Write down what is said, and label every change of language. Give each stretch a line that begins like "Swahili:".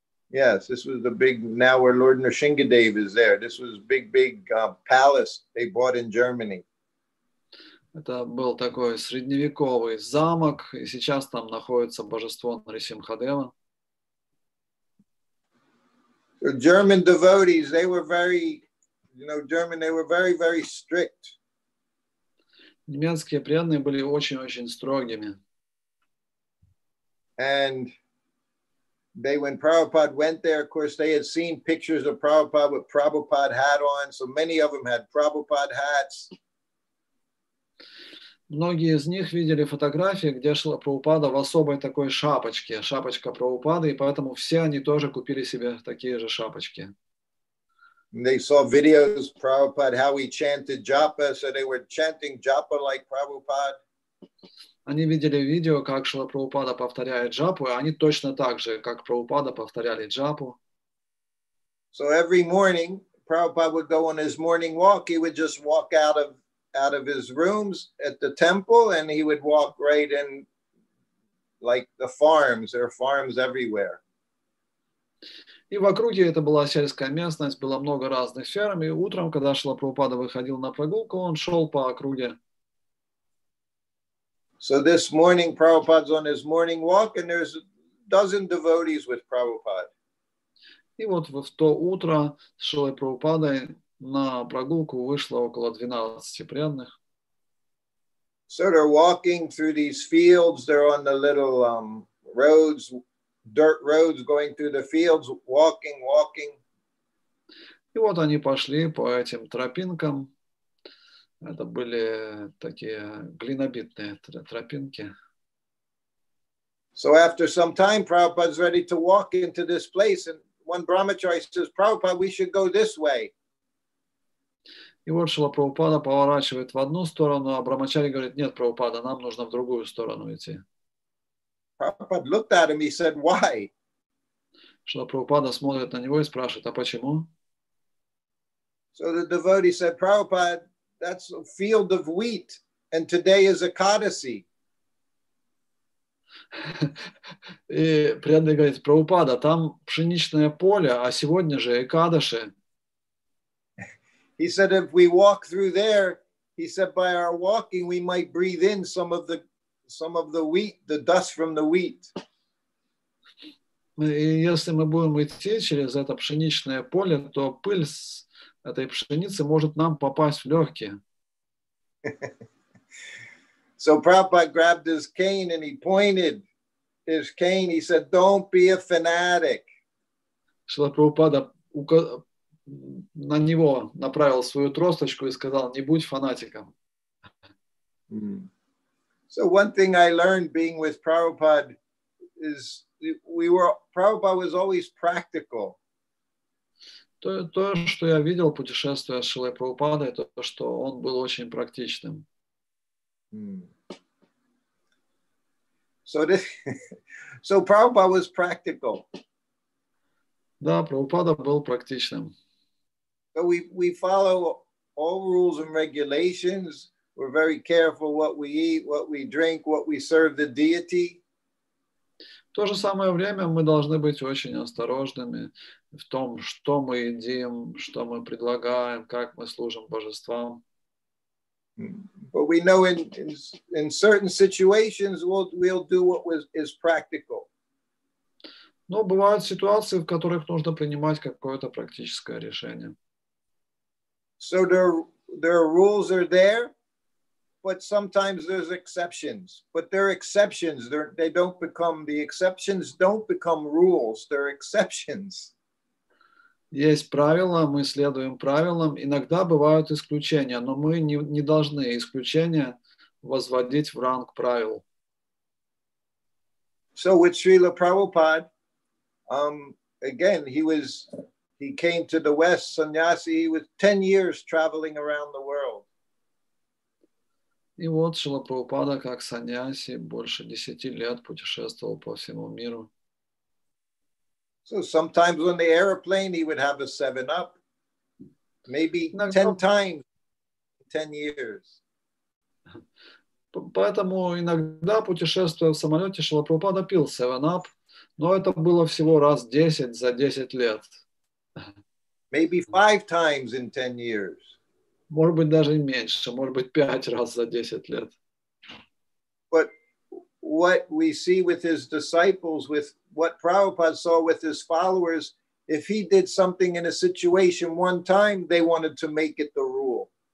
English: Yes, this was the big, now where Lord Nrsingadev is there. This was big palace they bought in Germany.
Russian: Это был такой средневековый замок, и сейчас там находится божество Нарисимхадева.
English: The German devotees, they were very, they were very strict.
Russian: Немецкие преданные были очень-очень строгими.
English: And when Prabhupada went there, of course, they had seen pictures of Prabhupada with Prabhupada hat on. So many of them had Prabhupada hats.
Russian: Многие из них видели фотографии, где Шрила Прабхупада в особой такой шапочке, шапочка Прабхупады, и поэтому все они тоже купили себе такие же шапочки.
English: They saw videos of Prabhupada, how he chanted japa, so they were chanting japa like Prabhupada.
Russian: Они видели видео, как Шрила Прабхупада повторяет джапу, и они точно так же, как Прабхупада, повторяли джапу.
English: So every morning, Prabhupada would go on his morning walk. He would just walk out of his rooms at the temple, and he would walk right in, like the farms. There are farms everywhere.
Russian: И в округе это была сельская местность, было много разных ферм, и утром, когда Шрила Прабхупада выходил на прогулку, он шел по округе.
English: So this morning, Prabhupada's on his morning walk, and there's a dozen devotees with Prabhupada.
Russian: И вот в то утро с Шрилой Прабхупадой на прогулку вышло около 12 преданных.
English: So they're walking through these fields. They're on the little roads, dirt roads going through the fields, walking.
Russian: И вот они пошли по этим тропинкам. Это были такие глинобитные тропинки.
English: So after some time, Prabhupada's ready to walk into this place, and one brahmachari says, Prabhupada, we should go this way.
Russian: И вот Шрила Прабхупада поворачивает в одну сторону, а Брахмачари говорит: нет, Прабхупада, нам нужно в другую сторону идти.
English: Prabhupada looked at him, he said, why?
Russian: Шрила Прабхупада смотрит на него и спрашивает: а почему?
English: So the devotee said, Prabhupada, that's a field of wheat, and today is Ekadasi.
Russian: И преданный говорит: Прабхупада, там пшеничное поле, а сегодня же Экадаши.
English: He said, if we walk through there, he said, by our walking, we might breathe in some of the wheat, the dust from the wheat.
Russian: И если мы будем идти через это пшеничное поле, то пыль с этой пшеницы может нам попасть в легкие.
English: So Prabhupada grabbed his cane and he pointed his cane. He said, don't be a fanatic.
Russian: Шрила Прабхупада на него направил свою тросточку и сказал: не будь фанатиком.
English: So one thing I learned being with Prabhupada is Prabhupada was always practical.
Russian: То, что я видел, путешествуя с Шрилой Прабхупадой, это то, что он был очень практичным.
English: So Prabhupada was practical.
Russian: Да, Прабхупада был практичным.
English: So we follow all rules and regulations. We're very careful what we eat, what we drink, what we serve the deity.
Russian: В то же самое время мы должны быть очень осторожными в том, что мы едим, что мы предлагаем, как мы служим божествам.
English: But we know in certain situations we'll do what is practical.
Russian: Но бывают ситуации, в которых нужно принимать какое-то практическое решение.
English: So their rules are there, but sometimes there's exceptions. But they're exceptions. The exceptions don't become rules. They're exceptions.
Russian: Есть правила, мы следуем правилам. Иногда бывают исключения, но мы не должны исключения возводить в ранг правил.
English: So with Srila Prabhupada, again, he came to the West, sannyasi. He was 10 years traveling around the world.
Russian: И вот Шрила Прабхупада, как саньяси, больше 10 лет путешествовал по всему миру.
English: So sometimes on the airplane, he would have a 7-Up, maybe 10 times in 10 years.
Russian: Поэтому иногда, путешествуя в самолете, Шрила Прабхупада пил 7-Up, но это было всего раз 10 за 10 лет.
English: Maybe 5 times in 10 years.
Russian: Может быть, даже и меньше, может быть, 5 раз за 10 лет.
English: But what we see with his disciples, with what Prabhupada saw with his followers, if he did something in a situation one time, they wanted to make it the rule.